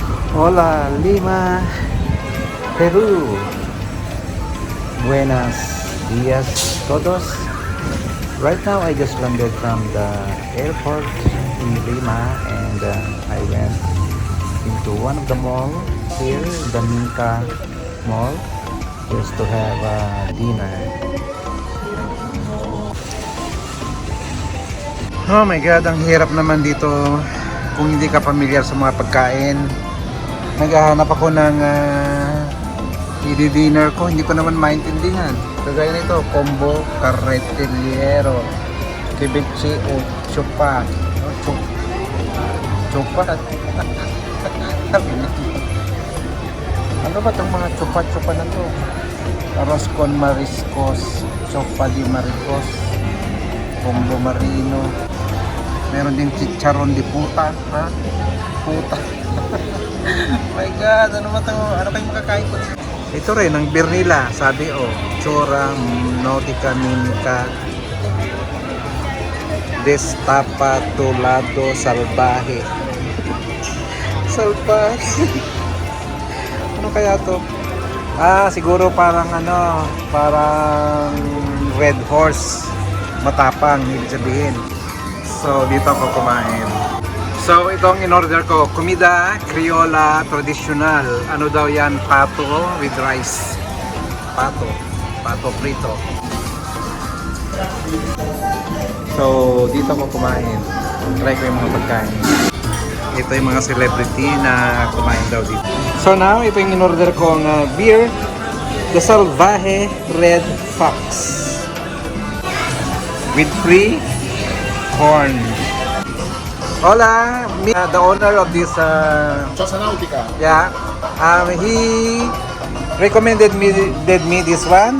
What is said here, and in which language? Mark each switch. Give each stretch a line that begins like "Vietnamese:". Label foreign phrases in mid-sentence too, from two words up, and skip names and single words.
Spanish: Hola, Lima, Peru. Buenos dias todos.
English: Right now, I just landed from the airport in Lima, and I went into one of the mall here, the Minka Mall, just to have dinner. Oh my God,
Filipino: ang hirap naman dito kung hindi ka familiar sa mga pagkain. Naghahanap ako ng i-dinner ko, hindi ko naman maintindihan. Kagaya nito,
Spanish: combo carretillero, ceviche o chupa. Chupa.
Filipino: Ano ba itong mga chupa-chupa na to?
Spanish: Arroz con mariscos, chupa di maricos, combo marino.
Filipino: Meron din
Spanish: chicharon di puta,
Filipino: ha? Puta.
English: My God,
Filipino: ano ba ito? Ano kayo makakain ko? Ito rin, ang beer nila. Sabi, Chora Nautica Minka Destapatulado Salvaje. Salvaje. Ano kaya to? Siguro parang parang Red Horse. Matapang, ibig sabihin. So, dito ako kumain. So, itong in-order ko,
Spanish: comida criolla traditional.
Filipino: Ano daw yan?
English: Pato with rice.
Filipino: Pato prito. So, dito ako kumain. Try ko yung mga pagkain. Ito yung mga celebrity na kumain daw dito.
English: So now,
Filipino: ito yung in-order kong beer. The Salvaje Red Fox.
English: With free corn. Hola, the owner of this Choza Nautica. yeah, he recommended me this one.